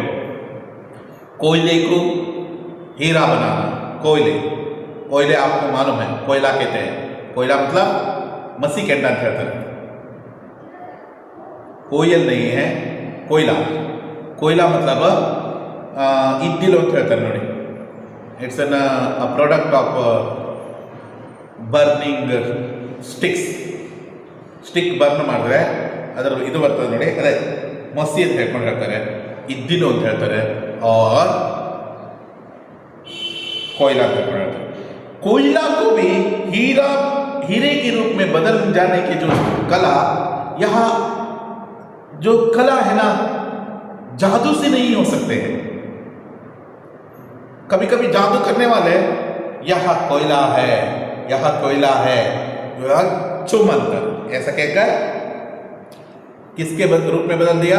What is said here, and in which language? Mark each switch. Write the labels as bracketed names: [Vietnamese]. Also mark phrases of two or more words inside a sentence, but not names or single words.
[Hindi] कोयले को हीरा बनाना, कोयले आपको मालूम है, कोयला कहते हैं। कोयला मतलब [Kannada] ಮಸಿ ಕೆಂಡ [Hindi] कहते हैं, कोयल नहीं है, कोयला मतलब [Kannada] ಇದ್ದಿಲು ಅಂತ ಹೇಳ್ತಾರೆ ನೋಡಿ. [English] it's a product of burning stick [Kannada] ಬರ್ನ್ ಮಾಡಿದ್ರೆ ಅದರ ಇದು ಬರ್ತದೆ ನೋಡಿ, ಅದೇ ಮಸಿ ಅಂತ ಹೇಳ್ಕೊಂಡು ಹೇಳ್ತಾರೆ, ಇದ್ದಿಲು ಅಂತ ಹೇಳ್ತಾರೆ, और कोयला ಅಂತ ಹೇಳ್ಕೊಂಡು ಹೇಳ್ತಾರೆ। [Hindi] कोयला को भी हीरे के रूप में बदल जाने की जो कला, यहाँ जो कला है ना, जादू से नहीं हो सकते हैं। कभी कभी जादू करने वाले यहाँ कोयला है, चुमंतर, ऐसा कहकर किसके रूप में बदल दिया?